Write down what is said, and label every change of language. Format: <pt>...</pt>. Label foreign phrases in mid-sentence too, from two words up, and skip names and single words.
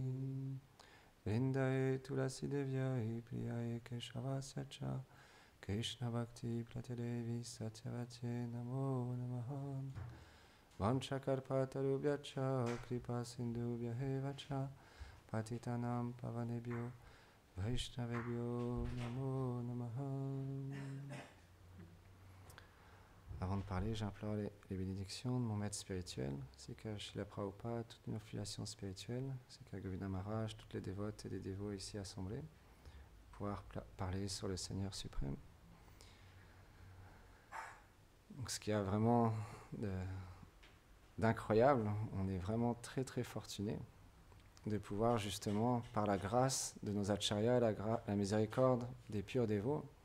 <sa>Vrindaye Tulasi Devyai Priyaye Keshavasya Cha Krishna Bhakti Pratidevi Satyavate Namo Namaha. Vanchakarpatarubhyacha Kripa Sindhubhyahevacha Patitanam Pavanebhyo Vaishnavebhyo Namo Namaha.</sa> <fr>Avant de parler, j'implore les bénédictions de mon maître spirituel, ainsi qu'à Srila Prabhupada, toute une affiliation spirituelle, ainsi qu'à Govinda Maharaj, toutes les dévotes et les dévots ici assemblés, pour pouvoir parler sur le Seigneur suprême. Donc, ce qu'il y a vraiment d'incroyable, on est vraiment très très fortunés de pouvoir justement, par la grâce de nos acharyas, la miséricorde des purs dévots,</fr>